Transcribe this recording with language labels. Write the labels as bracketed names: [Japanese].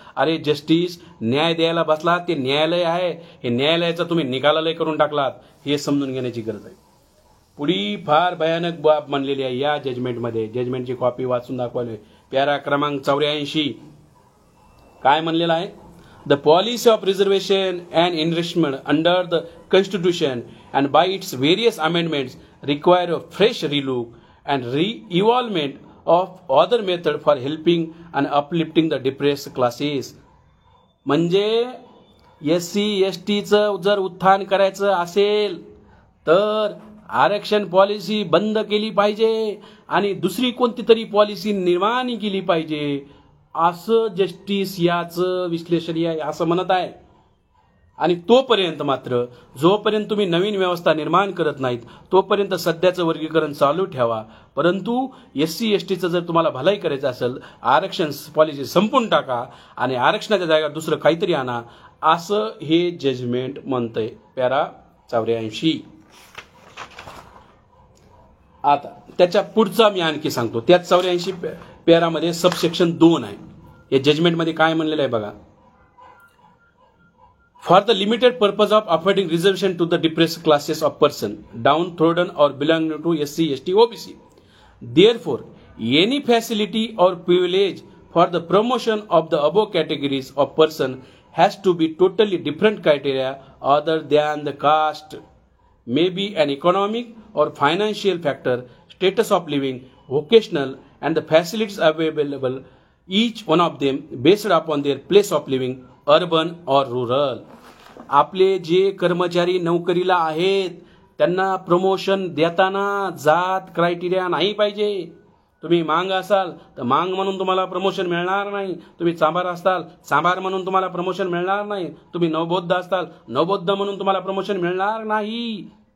[Marathi] अरे जस्टिस, न्याय द्यायला बसलात ते न्यायालय आहे, हे न्यायालयाचा तुम्ही निकालालय करून टाकलात, हे समजून घेण्याची गरज आहे. पुढी फार भयानक बाब मानलेली आहे या जजमेंटमध्ये. जजमेंटची कॉपी वाचून दाखवली. पॅरा क्रमांक 84 काय म्हणलेलं आहे? [English] The policy of reservation and enrichment under the Constitution and by its various amendments require a fresh relook and re-evaluation of other method for helping and uplifting the depressed classes. [Marathi] म्हणजे SC STचं जर उत्थान करायचं असेल तर आरक्षण policy बंद केली पाहिजे आणि दुसरी कोणती तरी पॉलिसी निर्माण केली पाहिजे, असं जस्टिस याचं विश्लेषण आहे असं म्हणत आहे. आणि तोपर्यंत मात्र जोपर्यंत तुम्ही नवीन व्यवस्था निर्माण करत नाहीत तोपर्यंत सध्याचं वर्गीकरण चालू ठेवा. परंतु SC STचं जर तुम्हाला भलाई करायचं असेल आरक्षण पॉलिसी संपून टाका आणि आरक्षणाच्या जागा दुसरं काहीतरी आणा, असं हे जजमेंट म्हणतंय. पॅरा 84. आता त्याच्या पुढचा मी आणखी सांगतो. त्यात 84 पॅरामध्ये सबसेक्शन 2 आहे. या जजमेंटमध्ये काय म्हणलेलं आहे बघा. [English] For the limited purpose of affording reservation to the depressed classes of person downtrodden or belonging to SC ST OBC, therefore any facility or privilege for the promotion of the above categories of person has to be totally different criteria other than the caste, may be an economic or financial factor, status of living, vocational, and the facilities available, each one of them based upon their place of living, urban or rural. [Marathi] आपले जे कर्मचारी नोकरीला आहेत त्यांना promotion देताना जात criteria नाही पाहिजे. तुम्ही मांग असाल तर मांग म्हणून तुम्हाला प्रमोशन मिळणार नाही. तुम्ही चांभार असाल चांभार म्हणून तुम्हाला प्रमोशन मिळणार नाही. तुम्ही नवबौद्ध असाल नवबौद्ध म्हणून तुम्हाला प्रमोशन मिळणार नाही.